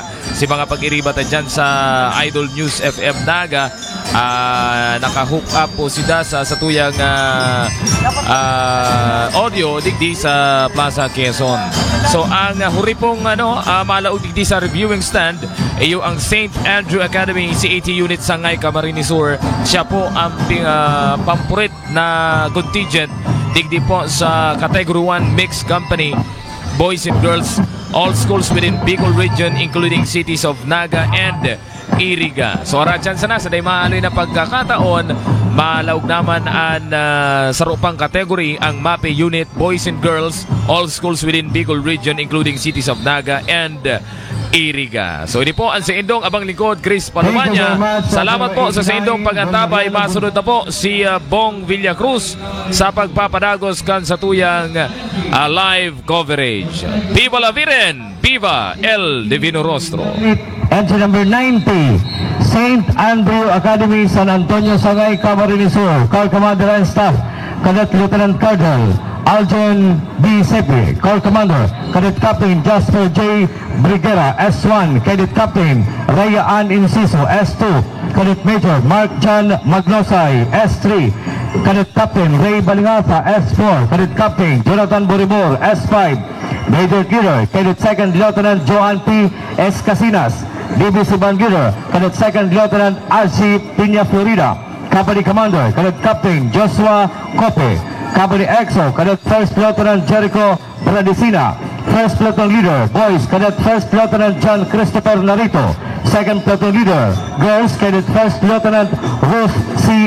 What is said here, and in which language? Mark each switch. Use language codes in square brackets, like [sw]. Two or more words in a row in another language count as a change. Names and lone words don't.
[bik] Si mga pag-iribatan dyan sa Idol News FM Naga, naka-hook up po sila sa tuyang audio digdi sa Plaza Quezon. So ang huripong malaog digdi sa reviewing stand iyo ang St. [en] Andrew Academy CAT Unit Sangay, Camarines Sur. [bik] Siya po ang pampurit na contingent digdi po sa [en] Category 1 Mixed Company, boys and girls, all schools within Bicol region including cities of Naga and Iriga. [bik] So radyan sana sa day maaloy na pagkakataon, malaog naman ang sarupang kategory ang MAPE unit, [en] boys and girls, all schools within Bicol region including cities of Naga and Iriga. [bik] So ini po ang sa indong abang lingkod Chris Palomanya. Salamat po sa indong pag-antabay. Masunod na po si Bong Villacruz sa pagpapadagos kan sa tuyang [en] live coverage. [es] Viva la Viren! Viva El Divino Rostro! [en] Entry number 90, St. Andrew Academy, San Antonio, Sangay, Camarines Sur. Corps Commander and Staff, Cadet Lieutenant Colonel Aljon B. Sepe. Corps Commander, Cadet Captain Jasper J. Briguera, S1. Cadet Captain Raya Ann Inciso, S2. Cadet Major Mark John Magnosay, S3. Cadet Captain Ray Balingata, S4. Cadet Captain Jonathan Boribor, S5. Major Leader, Cadet Second Lieutenant Joan P. Escasinas. DBC Band Leader, Cadet Second Lieutenant R.C. Piña Florida. Company Commander, Cadet Captain Joshua Cope. Company EXO, Cadet First Lieutenant Jericho Bradicina. First Platoon Leader, Boys, Cadet First Lieutenant John Christopher Narito. Second Platoon Leader, Girls, Cadet First Lieutenant Ruth C.